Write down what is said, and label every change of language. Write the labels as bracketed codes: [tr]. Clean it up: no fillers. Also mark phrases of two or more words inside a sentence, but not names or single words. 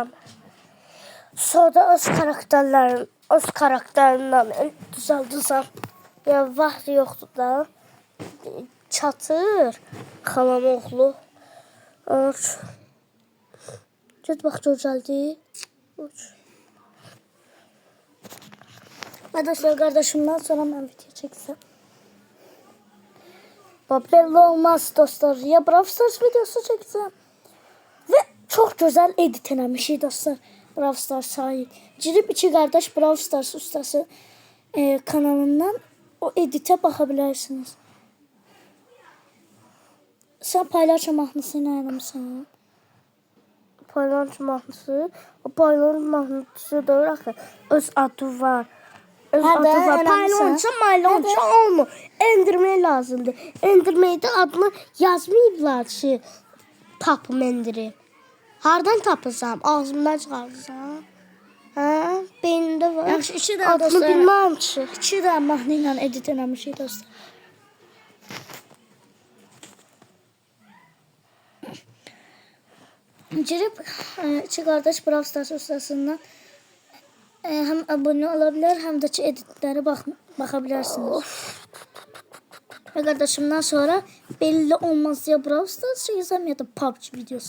[az] Sonra öz karakterindən düzəldəcəm. Ya vaxt yoxdur da. Çatır. Xalam oğlu. Get bax gözəldi. [tr] Arkadaşlar, kardeşimden sonra ben video çeksem. Belli olmaz dostlar. Ya Brawl Stars videosu çeksem. Ve çok güzel edit eləmişik dostlar. Brawl Stars sahip. Girip iki kardeş Brawl Stars ustası kanalından o edite bakabilirsiniz. [az] Sen paylaş mahnısını ayarlamışsın. Paylaş mahnısı. O paylaş mahnısı da axı öz adı var. Paylaşınca olmur. Endirmək lazımdır. Endirməkdə adını yazmayıblar ki, tapım endiri. Hardan tapırsam? Ağzımdan çıxarsam? Hə? Beynimdə var. Yaxşı, iki də adını dostlar. bilməm ki. İki də mahnı ilə edit eləmişik dostlar. [tr] Girip iki kardeş Brawl Stars ustasından hem abone olabilir hem de editlere bakabilirsiniz. Ve kardeşimden sonra belli olmaz ya Brawl Stars çeksem ya da PUBG videosu.